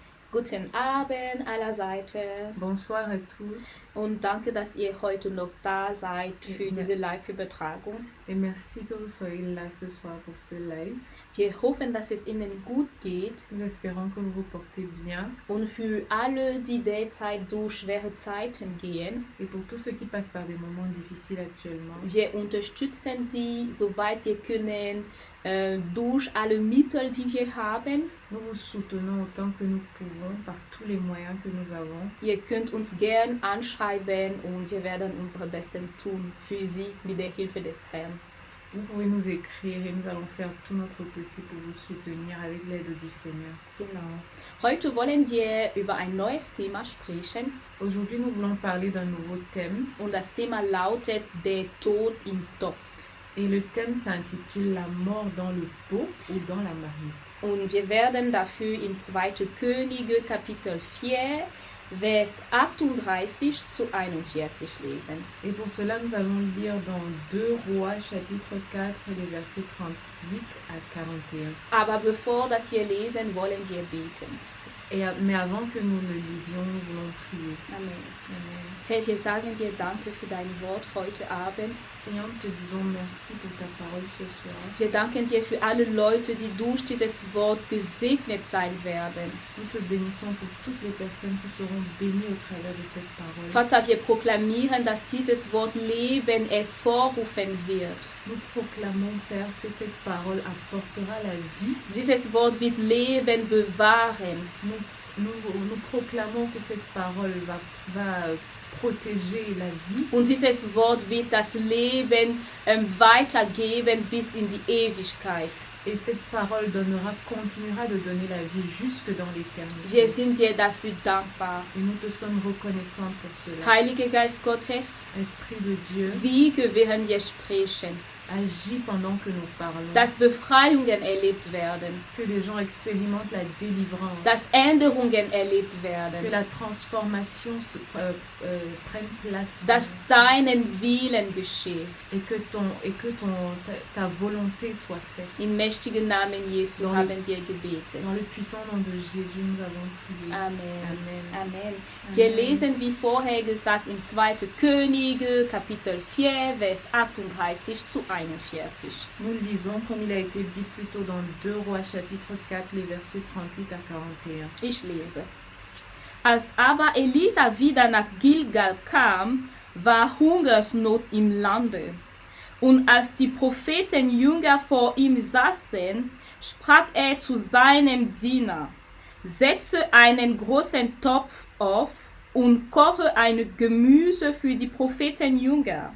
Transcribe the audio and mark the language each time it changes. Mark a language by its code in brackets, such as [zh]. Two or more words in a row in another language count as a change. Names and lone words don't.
[de] Guten Abend allerseits [fr] Bonsoir à tous [de] und danke, dass ihr heute noch da seid für Ja. diese Live-Übertragung. [fr] et merci que vous soyez là ce soir pour ce live. [de] Wir hoffen, dass es Ihnen gut geht [fr] Nous espérons que vous vous portez bien [de] und für alle, die derzeit durch schwere Zeiten gehen, [fr] et pour tous ceux qui passent par des moments difficiles actuellement. [de] wir unterstützen Sie, soweit wir können, durch alle Mittel, die wir haben. [fr] Nous vous soutenons autant que nous pouvons par tous les moyens que nous avons. [de] Ihr könnt uns gern anschreiben und wir werden unser Bestes tun für Sie mit der Hilfe des Herrn. [fr] Vous pouvez nous écrire et nous allons faire tout notre possible pour vous soutenir avec l'aide du Seigneur. [de] Genau. Heute wollen wir über ein neues Thema sprechen [fr] Aujourd'hui, nous voulons parler d'un nouveau thème [de] und das Thema lautet der Tod im Topf. [fr] et le thème s'intitule La mort dans le pot ou dans la marmite. [de] Und wir werden dafür im 2. Könige Kapitel 4, Vers 38 zu 41 lesen. [fr] Et pour cela, nous allons lire dans 2 Rois chapitre 4, les versets 38 à 41. [de] Aber bevor das wir lesen, wollen wir beten. [fr] Mais avant que nous le lisions, nous voulons prier. Amen. Amen. [de] Herr, wir sagen dir Danke für dein Wort heute Abend. [fr] Seigneur, nous te disons merci pour ta parole ce soir. [de] Wir danken dir für alle Leute, die durch dieses Wort gesegnet sein werden. [fr] Nous te bénissons pour toutes les personnes qui seront bénies au travers de cette parole. [de] Vater, wir proklamieren, dass dieses Wort Leben hervorrufen wird. [fr] Nous proclamons, Père, que cette parole apportera la vie. [de] Dieses Wort wird Leben bewahren. [fr] Nous proclamons que cette parole va protéger la vie. [de] Und dieses Wort wird das Leben weitergeben bis in die Ewigkeit. [fr] Et cette parole continuera de donner la vie jusque dans l'éternité. [de] Wir sind dir dafür dankbar. [fr] Et nous te sommes reconnaissants pour cela. [de] Heiliger Geist Gottes, [fr] Esprit de Dieu, [de] wiege während wir sprechen, [fr] agis pendant que nous parlons. [de] dass Befreiungen erlebt werden, [fr] Que les gens expérimentent la délivrance. [de] dass Änderungen erlebt [fr] Que [de] werden, [fr] la transformation prenne place. [de] dass deinen Willen geschehe. [fr] Et que ta volonté soit faite. [de] Im mächtigen Namen Jesu [fr] Dans le- [de] haben wir gebetet. [fr] Dans le puissant nom de Jésus, nous avons prié. Amen. Amen. Amen. [de] Wir lesen, wie vorher gesagt, im 2. Könige, Kapitel 4, Vers 38 zu 41. [fr] Nous lisons comme il a été dit plus tôt dans 2 Rois chapitre 4, les versets 38 à 41. [de] Ich lese. Als aber Elisa wieder nach Gilgal kam, war Hungersnot im Lande. Und als die Prophetenjünger vor ihm saßen, sprach er zu seinem Diener: Setze einen großen Topf auf und koche ein Gemüse für die Prophetenjünger.